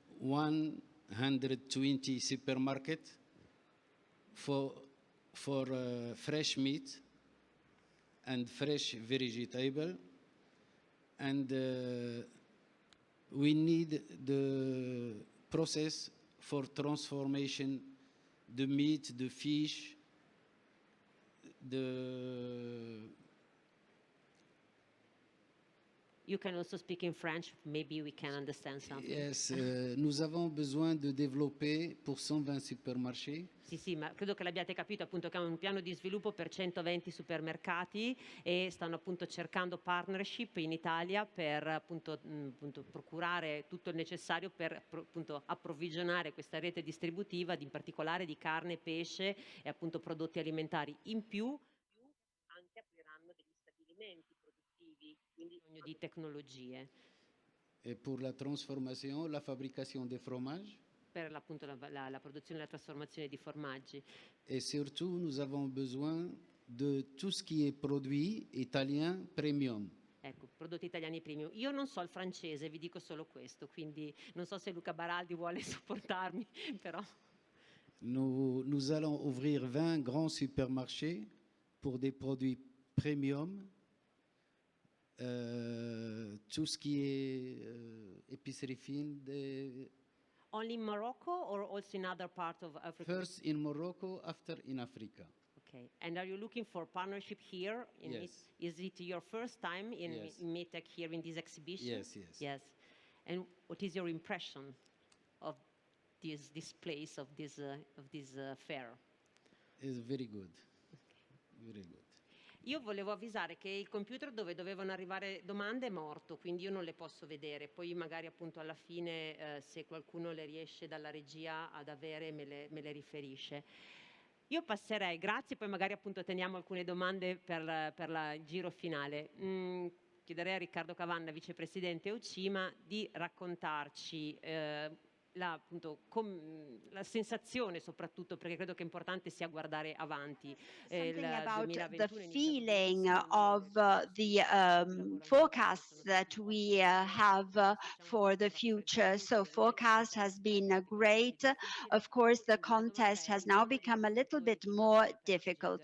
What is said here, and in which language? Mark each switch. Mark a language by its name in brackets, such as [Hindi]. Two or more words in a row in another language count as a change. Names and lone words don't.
[English] 120 supermarkets for fresh meat and fresh vegetable, and we need the process for transformation, the meat, the fish, You can also speak in French, maybe we can understand something. Yes, [French] nous avons besoin de développer pour 120 supermarchés. [Italian] Sì, ma credo che l'abbiate capito appunto che è un piano di sviluppo per 120 supermercati e stanno appunto cercando partnership in Italia per appunto procurare tutto il necessario per appunto approvvigionare questa rete distributiva, in particolare di carne, pesce e appunto prodotti alimentari. In più anche apriranno degli stabilimenti produttivi, quindi bisogno di tecnologie. [French] Et pour la transformation, la fabrication des fromages. [Italian] Per appunto la produzione e la trasformazione di formaggi. [French] Et surtout, nous avons besoin de tout ce qui est produit italien premium. [Italian] Ecco, prodotti italiani premium. Io non so il francese, vi dico solo questo, quindi non so se Luca Baraldi vuole supportarmi, però. [French] Nous allons ouvrir 20 grands supermarchés pour des produits premium. Tout ce qui est épicerie fine. [English] Only in Morocco or also in other parts of Africa? First in Morocco, after in Africa. Okay. And are you looking for partnership here? Yes. Is it your first time in Yes. MedTech here in this exhibition? Yes. Yes. And what is your impression of this place, of this fair? It's very good. Very good. [Italian] Io volevo avvisare che il computer dove dovevano arrivare domande è morto, quindi io non le posso vedere. Poi magari appunto alla fine se qualcuno le riesce dalla regia ad avere me le riferisce. Io passerei, grazie, poi magari appunto teniamo alcune domande per il giro finale. Chiederei a Riccardo Cavanna, vicepresidente UCIMA, di raccontarci la sensazione, soprattutto perché credo che è importante sia guardare avanti. [English] Something about the feeling of the forecasts that we have for the future. So forecast has been great. Of course, the contest has now become a little bit more difficult.